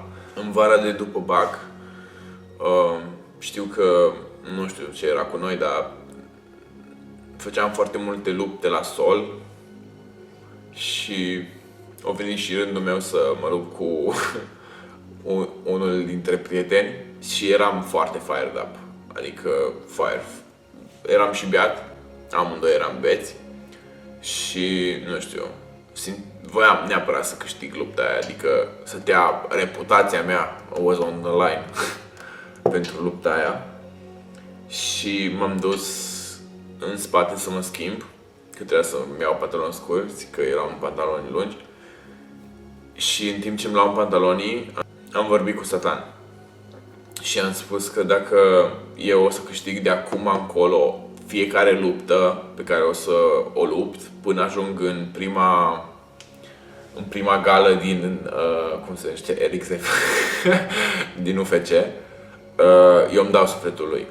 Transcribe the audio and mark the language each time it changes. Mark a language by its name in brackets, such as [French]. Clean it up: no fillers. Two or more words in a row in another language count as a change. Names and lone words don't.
[Romanian] În vara de după bac, știu că, nu știu ce era cu noi, dar făceam foarte multe lupte la sol și a venit și rândul meu să mă lupt cu unul dintre prieteni și eram foarte [English] fired up, [Romanian] adică eram și beat, amândoi eram beți și, nu știu, voiam neapărat să câștig lupta aia, adică să dea reputația mea, [English] was on the line, [Romanian] pentru lupta aia. Și m-am dus în spate să mă schimb, că trebuia să-mi iau pantaloni scurți, că erau în pantaloni lungi. Și în timp ce îmi luam pantalonii, am vorbit cu Satan. Și am spus că dacă eu o să câștig de acum încolo fiecare luptă pe care o să o lupt, până ajung în prima gală din, cum se numește, RXF, din UFC, eu îmi dau sufletul lui.